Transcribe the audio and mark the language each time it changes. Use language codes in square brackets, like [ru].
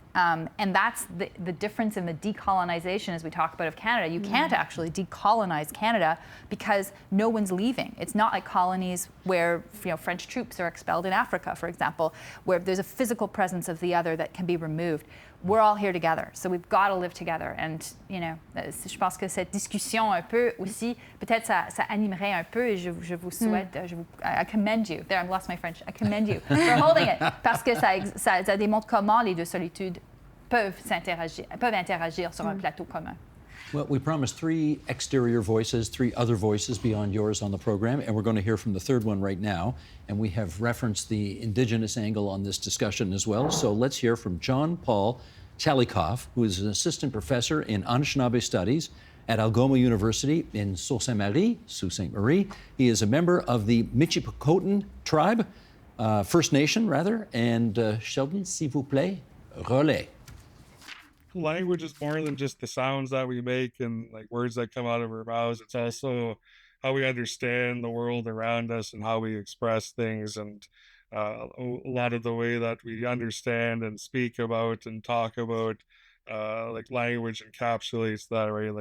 [en] And that's the difference in the decolonization, as we talk about, of Canada. You can't actually decolonize Canada because no one's leaving. It's not like colonies where French troops are expelled in Africa, for example, where there's a physical presence of the other that can be removed. We're all here together, so we've got to live together. [fr] And je pense que cette discussion un peu aussi, peut-être ça animerait un peu. Et je vous souhaite, [en] I commend you. There, I lost my French. I commend you for holding it, [fr] parce que ça démontre comment les deux solitudes peuvent interagir sur un plateau commun. [en] Well, we promised 3 exterior voices, 3 other voices beyond yours on the program, and we're going to hear from the third one right now. And we have referenced the Indigenous angle on this discussion as well. So let's hear from John Paul Chalikoff, who is an assistant professor in Anishinaabe Studies at Algoma University in Sault Ste. Marie. He is a member of the Michipicoten tribe, First Nation, rather. [fr] And Sheldon, s'il vous plaît, relais. [en] Language is more than just the sounds that we make and like words that come out of our mouths. It's also how we understand the world around us and how we express things, and a lot of the way that we understand and speak about and talk about, like language encapsulates that, right?